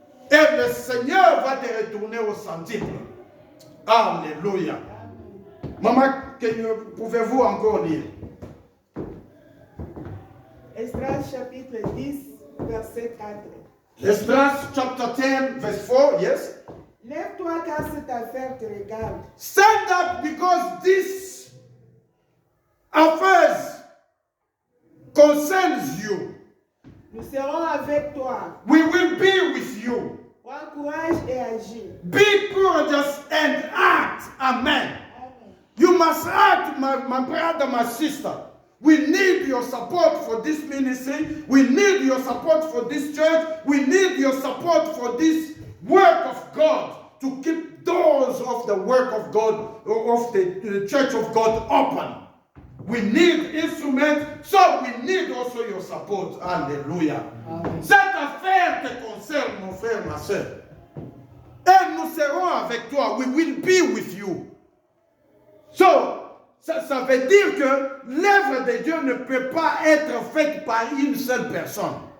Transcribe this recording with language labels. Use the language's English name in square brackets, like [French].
[French] Et le Seigneur va te retourner au centuple. Alléluia. Maman, pouvez-vous encore lire? Esdras chapitre 10, verset 4. [English] Esdras chapter 10, verse 4, yes? [French] Lève-toi car cette affaire te regarde. [English] Stand up because this affairs concerns you. [French] Nous serons avec toi. [English] We will be with you. [French] Prends courage et agis. [English] Be courageous and act. Amen. You must act, my brother, my sister. We need your support for this ministry. We need your support for this church. We need your support for this work of God to keep doors of the work of God, of the church of God open. We need instruments, so we need also your support. Alléluia. [French] Cette affaire te concerne, mon frère, ma soeur. Et nous serons avec toi. We will be with you. So, ça veut dire que l'œuvre de Dieu ne peut pas être faite par une seule personne.